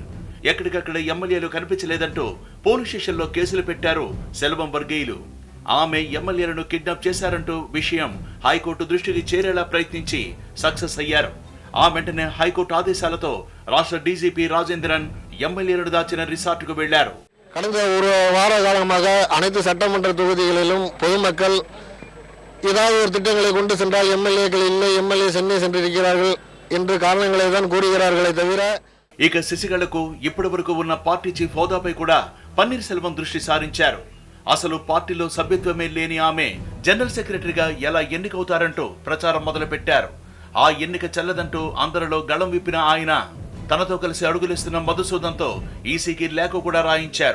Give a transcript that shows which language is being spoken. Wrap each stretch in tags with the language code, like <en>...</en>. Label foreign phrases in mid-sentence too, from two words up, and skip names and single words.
<te>ఎక్కడికక్కడ ఎమ్మెల్యేలు కనిపించలేదంటూ పోలీస్ స్టేషన్లో కేసులు పెట్టారు సెల్వం వర్గీయులు. ఆమె ఎమ్మెల్యేలను కిడ్నాప్ చేశారంటూ విషయం హైకోర్టు దృష్టికి చేరేలా ప్రయత్నించి సక్సెస్ అయ్యారు. ఆ వెంటనే హైకోర్టు ఆదేశాలతో రాష్ట్ర డీజీపీ రాజేంద్రన్ ఎమ్మెల్యేలను దాచిన రిసార్టుకు వెళ్లారు.</te> <ta>கடந்த ஒரு வார காலமாக அனைத்து சட்டமன்ற தொகுதிகளிலும் பொதுமக்கள் ஏதாவது ஒரு திட்டங்களை கொண்டு சென்றால் எம்எல்ஏக்கள் இல்லை, எம்எல்ஏ சென்னை சென்றிருக்கிறார்கள் என்று காரணங்களை தான் கூறுகிறார்களே தவிர</ta> <te>ఇక శశికళకు ఇప్పటి వరకు ఉన్న</te> <en>party chief</en> <te>హోదాపై కూడా పన్నీర్ సెల్వం దృష్టి సారించారు. అసలు పార్టీలో సభ్యత్వమే లేని ఆమె</te> <en>general secretary</en> <te>ఎలా ఎన్నికవుతారంటూ ప్రచారం మొదలుపెట్టారు. ఆ ఎన్నిక చెల్లదంటూ అందరిలో గళం విప్పిన ఆయన తనతో కలిసి అడుగులేస్తున్న మధుసూదన్తో ఈసీకి లేఖ కూడా రాయించారు.</te>